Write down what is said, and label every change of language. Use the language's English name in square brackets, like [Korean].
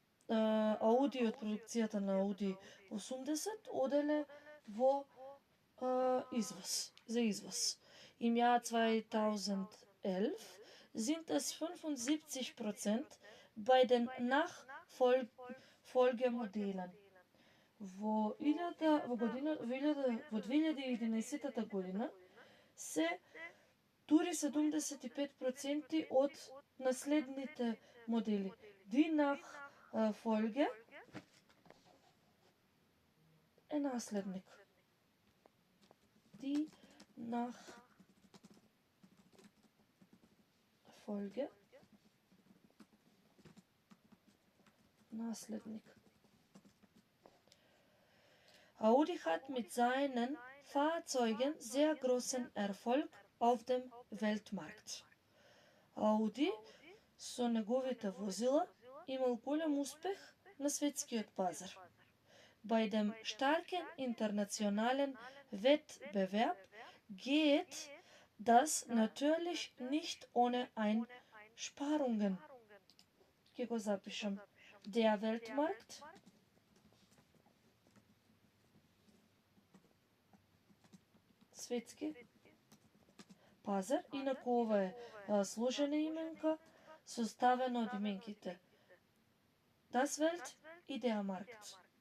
[Macedonian] Ауди од продукцијата на Ауди 80 оделе во извоз, за извоz. [German] Im Jahr 2011 sind es 75% bei den Nachfolgemodellen. [Macedonian] Во 2011 година се дури 75% од наследните модели. [German] Die Nachfolge [Macedonian] е наследник. [German] Die Nachfolge [Macedonian] nasljednik. [German] Audi hat mit seinen Fahrzeugen sehr großen Erfolg auf dem Weltmarkt. [Macedonian] Audi со неговите возила имал голем успех на светскиот пазар. [German] Bei dem starken internationalen Wettbewerb geht das natürlich nicht ohne Einsparungen. [Macedonian] Ќе го запишам. [German] Der Weltmarkt [Macedonian] светски пазар, инаку ова е сложена именка, составена од именките [German] Das Welt [Macedonian] и [German] Der Markt.